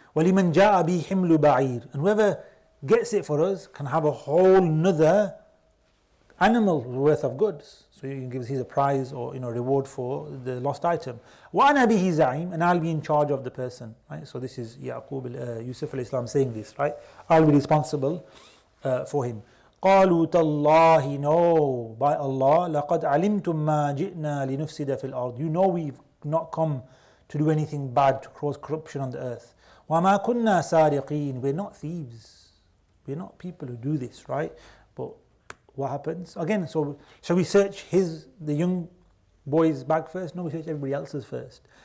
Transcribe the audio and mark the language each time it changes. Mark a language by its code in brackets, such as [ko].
[ar] وَلِمَنْ جَاءَ بِهِ حِمْلُ بَعِيرٍ, [en] and whoever gets it for us can have a whole nother animal worth of goods. So you can give us a prize or reward for the lost item. [ar] وَأَنَا بِهِ زَعِيمٌ, [en] and I'll be in charge of the person. Right? So this is Yusuf al-Islam saying this, right? I'll be responsible for him. [ar] قالوا تالله, [en] no, by Allah, [ar] لقد علمتم ما جئنا لنفسد في الأرض. [en] You know we've not come to do anything bad, to cause corruption on the earth. [ar] وَمَا كُنَّا سَارِقِينَ, [en] we're not thieves. We're not people who do this, right? But what happens? Again, so shall we search the young boy's bag first? No, we search everybody else's first.